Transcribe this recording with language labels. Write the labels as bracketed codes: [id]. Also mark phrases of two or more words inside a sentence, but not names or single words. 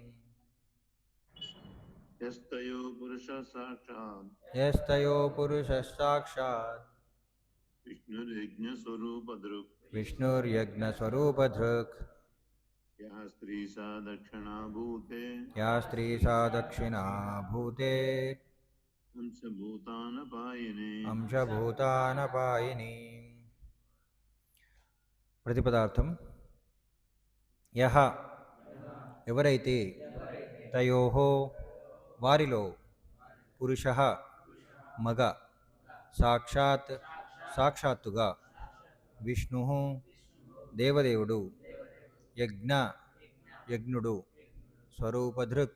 [sa] यस्तयो पुरुषः साक्षात् विष्णुर्यज्ञस्वरूपधृक् या स्त्री सा दक्षिणा भूते अंशभूतानपायिनी। [te] प्रतिपदार्थम యహ ఎవరైతే తయోహో వారిలో పురుష మగ సాక్షాత్ సాక్షాత్తుగా విష్ణు దేవదేవుడు యజ్ఞ యజ్ఞుడు స్వరూపధృక్